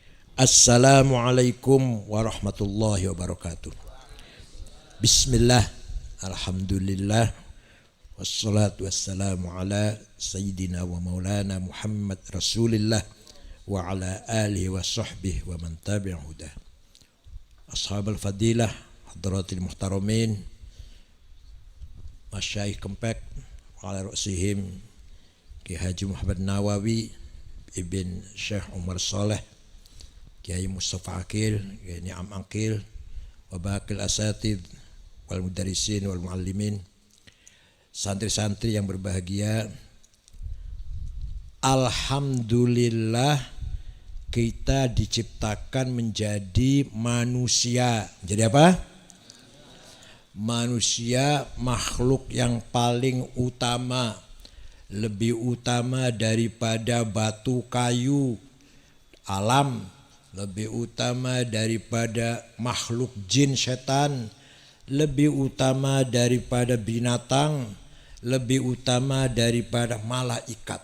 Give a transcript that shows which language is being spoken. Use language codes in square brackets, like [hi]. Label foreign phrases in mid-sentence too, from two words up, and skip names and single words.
[ar] السلام عليكم ورحمة الله وبركاته. بسم الله، الحمد لله، والصلاة والسلام على سيدنا ومولانا محمد رسول الله وعلى آله وصحبه ومن تبعه هداه. أصحاب الفضيلة، حضرات المحترمين، مشايخ كمبيك، وعلى رأسهم كي حاج محمد نووي ابن شيخ عمر صالح، كياي مصطفى عقيل، كياي نعام عقيل، وباقي الأساتيذ والمدرسين والمعلمين, [id] santri-santri yang berbahagia. Alhamdulillah kita diciptakan menjadi manusia. Jadi apa? Manusia makhluk yang paling utama, lebih utama daripada batu kayu alam, lebih utama daripada makhluk jin setan, lebih utama daripada binatang, lebih utama daripada malaikat.